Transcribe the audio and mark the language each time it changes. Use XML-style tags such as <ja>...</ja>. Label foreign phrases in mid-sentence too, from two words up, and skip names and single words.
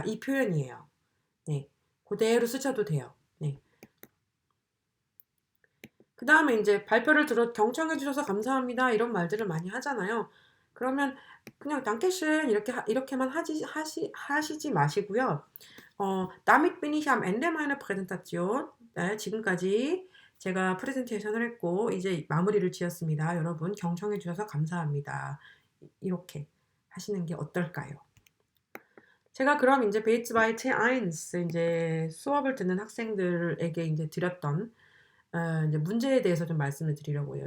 <ko>이 표현이에요. 네. 고대로 쓰셔도 돼요. 네. 그다음에 인제 발표를 경청해 주셔서 감사합니다. 이런 말들을 많이 하잖아요. 그러면 그냥 Dankeschön 이렇게만 하시지 마시고요.</ko> <de>Damit bin ich am Ende meiner Präsentation.</de> <ko>네, 지금까지 제가 프레젠테이션을 했고 이제 마무리를 지었습니다. 여러분 경청해 주셔서 감사합니다. 이렇게 하시는 게 어떨까요? 제가 그럼 인제 Beats by C1 인제 수업을 듣는 학생들에게 인제 드렸던 인제 문제에 대해서 좀 말씀을 드리려고 해요.</ko>